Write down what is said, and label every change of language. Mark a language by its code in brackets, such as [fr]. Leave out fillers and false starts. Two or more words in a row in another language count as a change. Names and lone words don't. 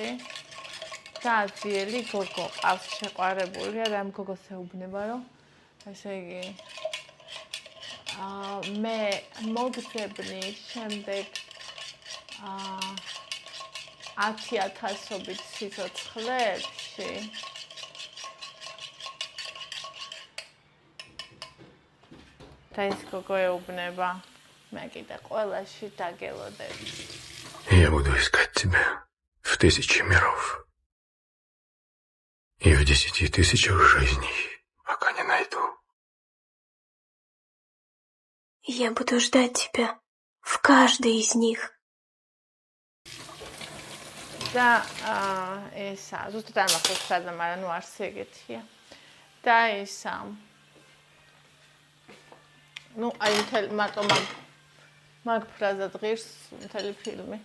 [ka] და ძიელი გოგო ყავს შეყვარებულია და ამ გოგოს ეუბნება, რომ ესე იგი მე მოგძებნი შემდეგ 10,000-ობით სიცოცხლეებში და ეს გოგო ეუბნება მე კიდე ყველაში დაგელოდები. [ru] Я буду искать тебя в 1000 миров и в 10 000 жизней, пока не найду. Я буду ждать тебя в каждой из них. [ka] და ესა ზუსტად არ მახსოვს სადა, მაგრამ ნუ არც ეგეთია. და ესა ნუ აი მარტო მაგ ფრაზად ღირს მთელი ფილმი.